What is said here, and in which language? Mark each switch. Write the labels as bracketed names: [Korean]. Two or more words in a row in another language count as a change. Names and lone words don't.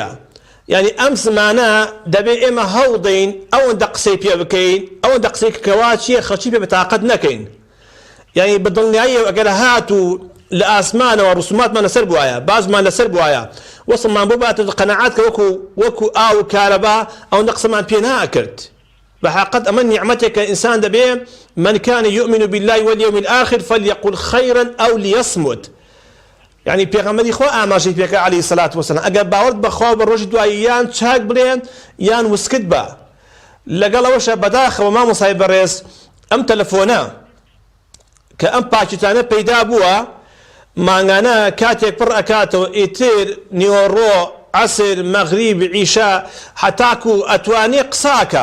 [Central Kurdish] یعنی ئەم زمانە دەبێت ئێمە هەوڵدەین ئەوەندە قسەی پێ بکەین، ئەوەندە قسەی کەوا چییە خەڵکی پێ بەتاقەت نەکەین. یعنی بەدڵنیایی ئەگەر هات و لە ئاسمانەوە ڕسوماتمان لەسەر بوایە، بازمان لەسەر بوایە، وەسڵمان بۆ باتە قەنەعات کە وەکو ئاو و کارەبا ئەوەندە قسەمان پێ ناکرد. بحقیقت ئەمە نیعمەتێکە ئینسان دەبێ [Arabic] من كان يؤمن بالله واليوم الآخر فليقل خيرا أو ليصمت. [Central Kurdish] يعني پێغەمبەری خوا ئاماژەی پێکە [Arabic] عەلەیهی سەلات وسەلام [Central Kurdish] ئەگەر باوەڕت بەخوا بە ڕۆژی دوایی یان چاک بڵێن یان وسکت بە. لەگەڵەوەشە بەداخەوە مامۆستای بەڕێز ئەم تەلەفۆنە کە ئەم پاکیتانە پەیدا بووە، مانگانە کاتێک پڕ ئەکاتەوە، ئیتر نیوەڕۆ، عەسر، مەغریب، عیشا، هەتاکو ئەتوانێ قساکە.